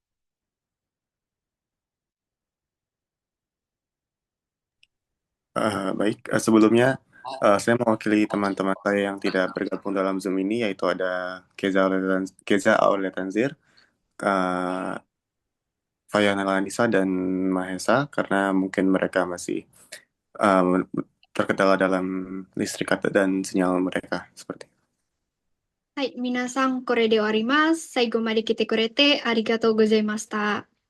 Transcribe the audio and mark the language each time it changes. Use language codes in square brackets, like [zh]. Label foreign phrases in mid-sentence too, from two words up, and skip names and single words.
[id] Baik, sebelumnya saya mewakili teman-teman saya yang tidak bergabung dalam Zoom ini, yaitu ada Keza Aurletanzir, Fayana Lanisa, dan Mahesa, karena mungkin mereka masih terkendala dalam listrik dan sinyal mereka seperti itu. [ja] はい、皆さん、これで終わります。最後まで来てくれてありがとうございました。